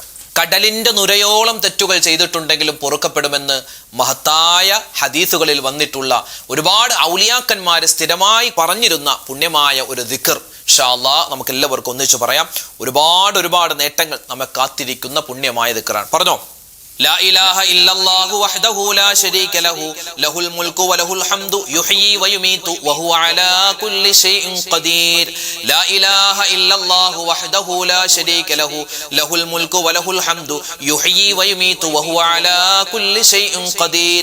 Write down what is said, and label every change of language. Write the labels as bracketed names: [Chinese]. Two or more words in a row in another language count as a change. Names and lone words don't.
[Malayalam] കടലിന്റെ നുരയോളം തെറ്റുകൾ ചെയ്തിട്ടുണ്ടെങ്കിലും പൊറുക്കപ്പെടുമെന്ന് മഹത്തായ ഹദീസുകളിൽ വന്നിട്ടുള്ള ഒരുപാട് ഔലിയാക്കന്മാർ സ്ഥിരമായി പറഞ്ഞിരുന്ന പുണ്യമായ ഒരു ദിക്ർ [Arabic] إن شاء الله [Malayalam] നമുക്ക് എല്ലാവർക്കും ഒന്നിച്ചു പറയാം. ഒരുപാട് നേട്ടങ്ങൾ നമ്മെ കാത്തിരിക്കുന്ന പുണ്യമായ ദിക്റാണ്. പറഞ്ഞോ, [Arabic] لا إله إلا الله وحده لا شريك له له الملك وله الحمد يحيي ويميت وهو على كل شيء قدير. لا إله إلا الله وحده لا شريك له له الملك وله الحمد يحيي ويميت وهو على كل شيء قدير.